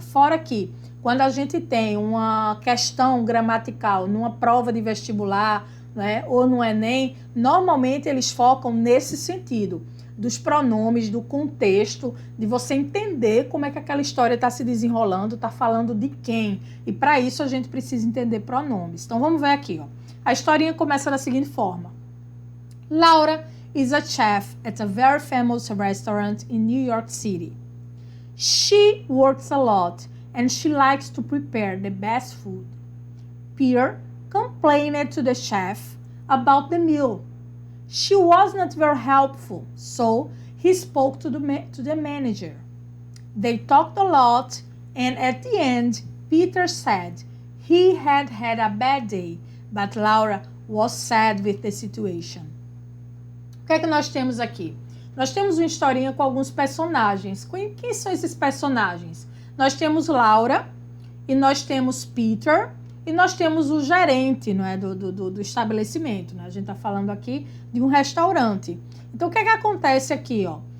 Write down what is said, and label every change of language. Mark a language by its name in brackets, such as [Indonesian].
[Portuguese] Fora que, quando a gente tem uma questão gramatical numa prova de vestibular, né, ou no Enem, normalmente eles focam nesse sentido, dos pronomes, do contexto, de você entender como é que aquela história está se desenrolando, está falando de quem. E para isso a gente precisa entender pronomes. Então, vamos ver aqui, ó. A historinha começa da seguinte forma. [English] Laura is a chef at a very famous restaurant in New York City. She works a lot and she likes to prepare the best food. Peter complained to the chef about the meal. She was not very helpful, so he spoke to the manager. They talked a lot, and at the end, Peter said he had a bad day, but Laura was sad with the situation. [Portuguese] O que é que nós temos aqui? Nós temos uma historinha com alguns personagens. Quem são esses personagens? Nós temos Laura, e nós temos Peter, e nós temos o gerente, não é, do estabelecimento. Né? A gente está falando aqui de um restaurante. Então, o que é que acontece aqui? Ó?